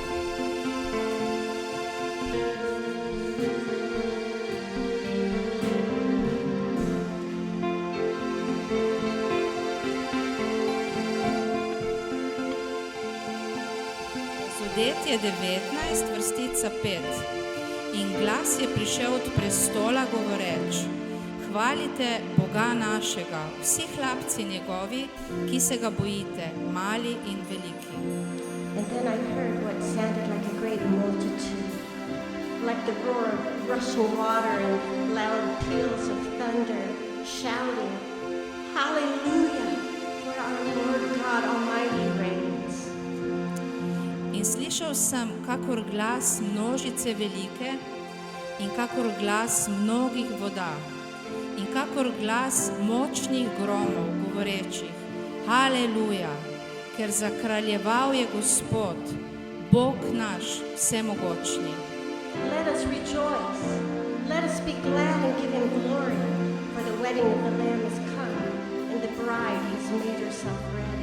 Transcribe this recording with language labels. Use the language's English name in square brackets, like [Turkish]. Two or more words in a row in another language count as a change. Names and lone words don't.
[Slovenian] Zadetje 19, vrstica 5. In glas je prišel od prestola govoreč: Hvalite Boga našega, vsi hlapci njegovi, ki se ga bojite, mali in veliki. [English] And then I heard what sounded like a great multitude, like the roar of rushing water and loud peals of thunder, shouting, Hallelujah, for our Lord God Almighty reigns. [Slovenian] In slišal sem kakor glas množice velike in kakor glas mnogih voda in kakor glas močnih gromov, govorečih: Haleluja, ker zakraljeval je Gospod, Bog naš vsemogočni. [English] Let us rejoice, let us be glad and give him glory, for the wedding of the Lamb is come, and the bride has made herself ready.